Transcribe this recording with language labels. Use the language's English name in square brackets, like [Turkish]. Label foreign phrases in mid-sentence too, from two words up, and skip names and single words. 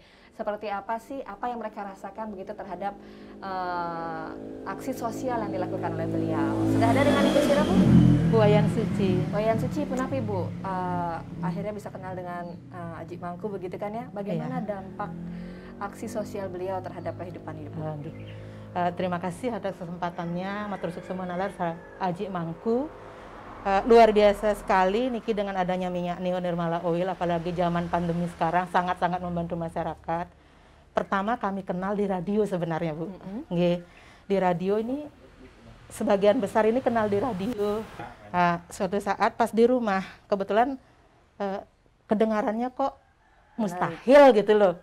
[Indonesian] Seperti apa sih, apa yang mereka rasakan begitu terhadap aksi sosial yang dilakukan oleh beliau. Sudah ada dengan Ibu siapa, Bu? Bu Wayan Suci. Wayan Suci, kenapa Ibu akhirnya bisa kenal dengan Aji Mangku begitu kan ya? Bagaimana dampak aksi sosial beliau terhadap kehidupan Ibu? Terima kasih atas kesempatannya, [Balinese] matur suksema nalar Aji Mangku. [Indonesian] Luar biasa sekali niki dengan adanya minyak Neo Nirmala Oil, apalagi zaman pandemi sekarang sangat-sangat membantu masyarakat. Pertama kami kenal di radio sebenarnya, Bu. Di radio ini sebagian besar ini kenal di radio. Suatu saat pas di rumah kebetulan kedengarannya kok mustahil gitu loh.